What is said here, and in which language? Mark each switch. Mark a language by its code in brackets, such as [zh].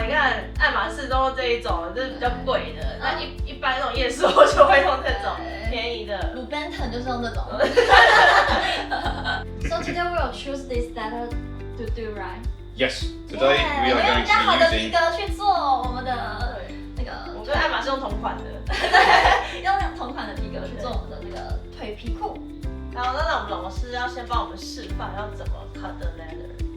[zh] 你看爱马仕都这一种，这是比较贵的。那一般那种夜市我就会用这种便宜的。鲁班腾就是用这种。 [en] So today we will choose this leather to do, right? Yes. Today we are going to be using. [zh] 用比较好的皮革去做我们的那个。我跟爱马仕用同款的。用同款的皮革去做我们的那个腿皮裤。然后那我们老师要先帮我们示范要怎么 [en] cut the leather。